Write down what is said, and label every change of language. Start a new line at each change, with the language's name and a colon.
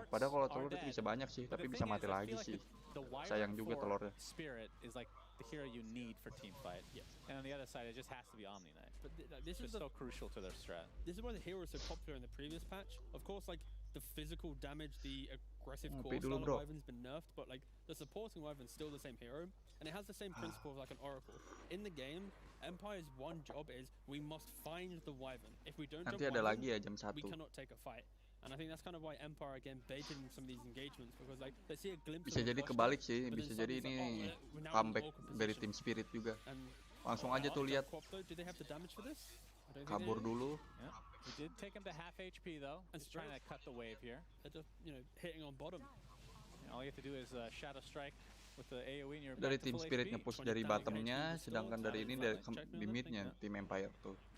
Indonesian: Padahal kalau telur itu bisa banyak sih, tapi bisa mati lagi sih. Sayang juga telurnya.
English: The hero you need for team fight. And on the other side, it just has to be Omni Knight. But this is so crucial to their strat. This is why the hero is so popular in the previous patch. Of course, like the physical damage, the aggressive core style of Wyvern's been nerfed, but like the supporting Wyvern's still the same hero, and it has the same principle of like an Oracle. In the game, Empire's one job is we must find the Wyvern. If we don't
Indonesian: nanti ada lagi ya jam 1.
English: we cannot take a fight. And I think that's kind of why Empire again baited in some of these engagements because like they see a glimpse.
Indonesian: Bisa jadi kebalik sih, bisa jadi ini comeback dari tim Spirit juga. Langsung aja tuh lihat. Kabur dulu.
English: He did take him to half HP though. He's trying to cut the wave here. Just, hitting on bottom. All you have to do is shadow strike with the AoE and you're
Indonesian: dari tim Spirit nge-push dari bottomnya, sedangkan dari ini dari di midnya tim Empire tuh.